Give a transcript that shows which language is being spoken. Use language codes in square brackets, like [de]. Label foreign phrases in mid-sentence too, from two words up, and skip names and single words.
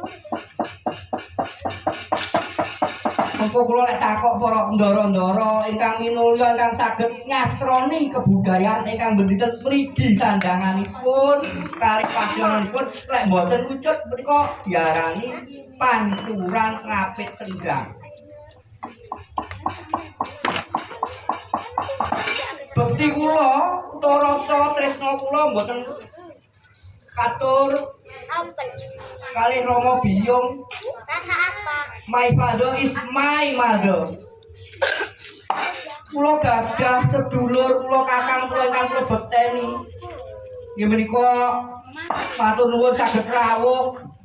[jv] Mengko kula lek takok para ndara-ndara ingkang minulya ingkang saged ngastroni kebudayaan ingkang benditen mligi sandanganipun kalih pasyananipun lek mboten wujud menika diarani pancuran ngapit sendang. Bekti kula utawa rasa tresna kula mboten katur kalih Rama Biyung. Rasa apa? [en] My father is my mother. [jv] Kula gadah sedulur kula kakang kula ingkang kula bekteni. Nggih menika matur nuwun saged rawuh